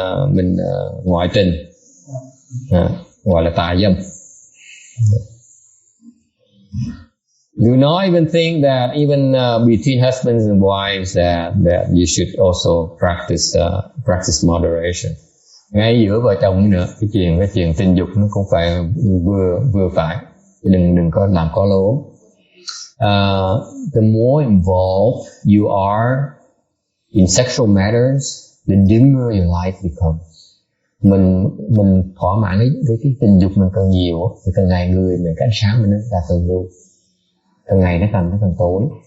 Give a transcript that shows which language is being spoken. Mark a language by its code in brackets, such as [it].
[vi] Mình ngoại tình, gọi là tà dâm. [en] Do not even think that even between husbands and wives that you should also practice moderation. [vi] Ngay giữa vợ chồng nữa, cái chuyện tình dục nó cũng phải vừa phải, đừng có làm có lố. [en] The more involved you are in sexual matters, the dimmer your life becomes. [vi] Mình thỏa mãn cái tình dục mình càng nhiều thì càng ngày người mình cái ánh sáng mình nó càng luôn, càng ngày nó càng tối.